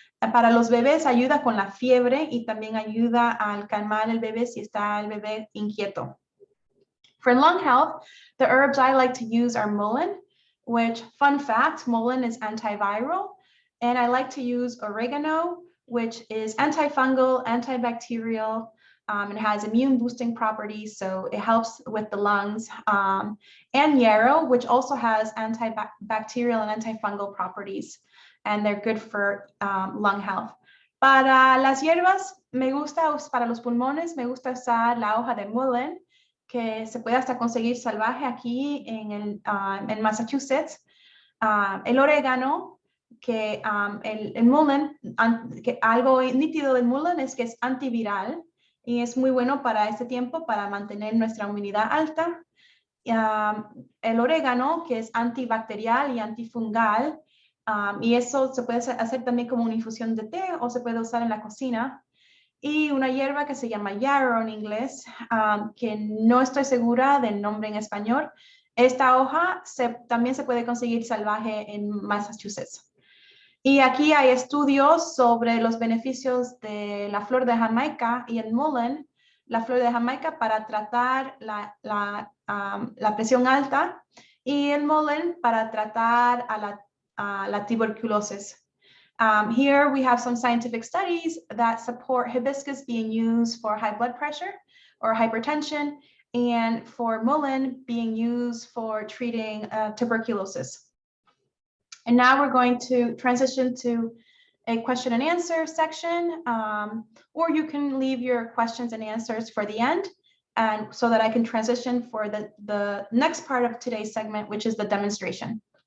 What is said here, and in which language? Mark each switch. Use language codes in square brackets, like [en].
[es] Para los bebés ayuda con la fiebre y también ayuda a calmar el bebé si está el bebé inquieto. [en] For lung health, the herbs I like to use are mullein, which, fun fact, mullein is antiviral. And I like to use oregano, which is antifungal, antibacterial, and has immune boosting properties, so it helps with the lungs. And yarrow, which also has antibacterial and antifungal properties, and they're good for lung health. [es] Para las hierbas, para los pulmones, me gusta usar la hoja de mullein, que se puede hasta conseguir salvaje aquí en Massachusetts. El orégano, que el mullein, que algo nítido del mullein es que es antiviral y es muy bueno para este tiempo para mantener nuestra inmunidad alta. El orégano, que es antibacterial y antifungal, y eso se puede hacer también como una infusión de té o se puede usar en la cocina. Y una hierba que se llama yarrow en inglés, que no estoy segura del nombre en español. Esta hoja también se puede conseguir salvaje en Massachusetts. Y aquí hay estudios sobre los beneficios de la flor de Jamaica y el mullein, la flor de Jamaica para tratar la presión alta y el mullein para tratar a la tuberculosis. [en] Here we have some scientific studies that support hibiscus being used for high blood pressure or hypertension, and for mullein being used for treating tuberculosis. And now we're going to transition to a question and answer section, or you can leave your questions and answers for the end, and so that I can transition for the next part of today's segment, which is the demonstration.